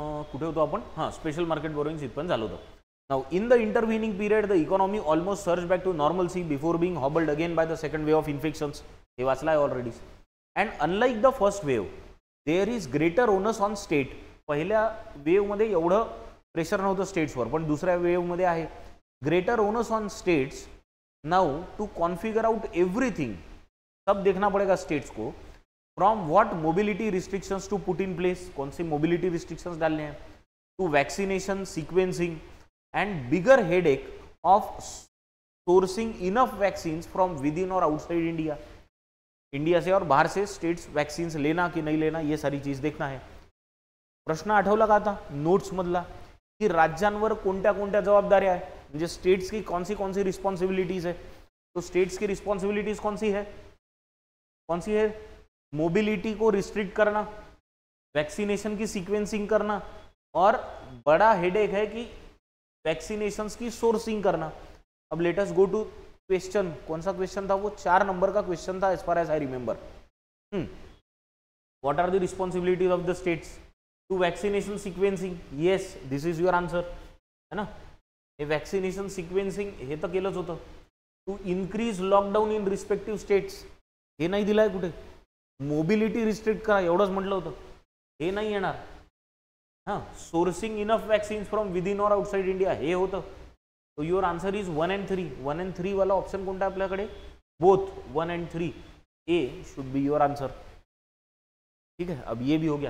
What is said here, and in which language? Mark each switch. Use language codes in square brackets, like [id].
[mr] कुठे होतो आपण? हां, स्पेशल मार्केट बोरोइंग इथपर्यंत झालं होतं। [en] Now in the intervening period the economy almost surge back to normalcy before being hobbled again by the second wave of infections. [mr] हे वाचलं आहे already. [en] And unlike the first wave there is greater onus on state. [mr] पहिल्या वेवमध्ये एवढं pressure नव्हतं स्टेट्सवर, पण दुसऱ्या वेवमध्ये आहे [en] Greater onus on states. Now to configure out everything, [hi] सब देखना पड़ेगा स्टेट्स को। [en] from what mobility restrictions to put in place, [hi] कौन सी मोबिलिटी रिस्ट्रिक्शंस डालने हैं, [en] To vaccination sequencing and bigger headache of sourcing enough vaccines from within और outside India. [hi] India से और बाहर से स्टेट्स वैक्सीन्स लेना कि नहीं लेना, ये सारी चीज देखना है। [mr] प्रश्न आठवला का आता नोट्स मधला की राज्यांवर कोणत्या कोणत्या जबाबदाऱ्या आहे, म्हणजे [hi] स्टेट्स की कौन सी रिस्पॉन्सिबिलिटीज है। तो स्टेट्स की रिस्पॉन्सिबिलिटीज कौन सी है? मोबिलिटी को रिस्ट्रिक्ट करना, वैक्सीनेशन की सीक्वेंसिंग करना, और बड़ा हेडेक है कि वैक्सीनेशंस की सोर्सिंग करना। अब [en] Let us go to question. [hi] कौन सा क्वेश्चन था वो? 4 नंबर का क्वेश्चन था [en] As far as I remember. What are the responsibilities of the states? To vaccination sequencing, yes this is your answer, [hi] है ना। [mr] हे वैक्सीनेशन सीक्वेंसिंग हे तर केलंच होतं। [en] to increase lockdown in respective states, [mr] हे नाही दिलं आहे कुठे। मोबिलिटी रिस्ट्रिक्ट करा एवढंच म्हटलं होतं, हे नाही येणार। [en] हां, sourcing enough vaccines from within और outside India [mr] हे होतं। [en] तो your answer is 1 and 3। 1 and 3 [mr] वाला ऑप्शन कोणता आहे आपल्याकडे? [en] Both 1 and 3, A should be your answer. [hi] ठीक है, अब ये भी हो गया।